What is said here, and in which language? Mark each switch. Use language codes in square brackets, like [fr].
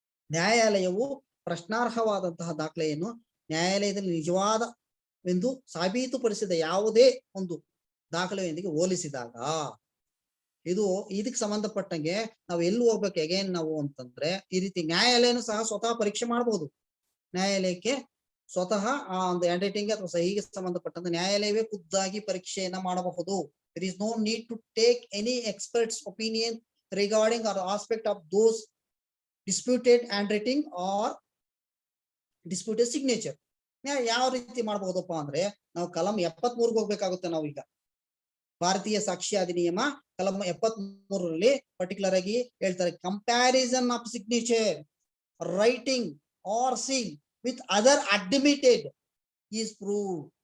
[kn] ನ್ಯಾಯಾಲಯವು ಪ್ರಶ್ನಾರ್ಹವಾದಂತಹ ದಾಖಲೆಯನ್ನು ನ್ಯಾಯಾಲಯದಲ್ಲಿ ನಿಜವಾದವೆಂದು ಸಾಬೀತುಪಡಿಸಿದ ಯಾವುದೇ ಒಂದು ದಾಖಲೆಯೊಂದಿಗೆ ಹೋಲಿಸಿದಾಗ ಇದಕ್ಕೆ ಸಂಬಂಧಪಟ್ಟಂಗೆ ನಾವು ಎಲ್ಲಿ ಹೋಗ್ಬೇಕು ಅಗೇನ್ ನಾವು ಅಂತಂದ್ರೆ, ಈ ರೀತಿ ನ್ಯಾಯಾಲಯನು ಸಹ ಸ್ವತಃ ಪರೀಕ್ಷೆ ಮಾಡಬಹುದು. ನ್ಯಾಯಾಲಯಕ್ಕೆ ಸ್ವತಃ ಆ ಒಂದು ಹ್ಯಾಂಡ್ ರೈಟಿಂಗ್ ಅಥವಾ ಸಹಿಗೆ ಸಂಬಂಧಪಟ್ಟಂತೆ ನ್ಯಾಯಾಲಯವೇ ಖುದ್ದಾಗಿ ಪರೀಕ್ಷೆಯನ್ನ ಮಾಡಬಹುದು. [en] There is no need to take any expert's opinion regarding or aspect of those disputed handwriting or disputed signature. [kn] ಯಾವ ರೀತಿ ಮಾಡಬಹುದಪ್ಪ ಅಂದ್ರೆ, ನಾವು ಕಲಂ 73ಗೆ ಹೋಗ್ಬೇಕಾಗುತ್ತೆ. ನಾವು ಈಗ ಭಾರತೀಯ ಸಾಕ್ಷಿ ಅಧಿನಿಯಮ ಕಲಂ 73ರಲ್ಲಿ ಪರ್ಟಿಕ್ಯುಲರ್ ಆಗಿ ಹೇಳ್ತಾರೆ, [en] Comparison of signature writing or seal with other admitted is prove.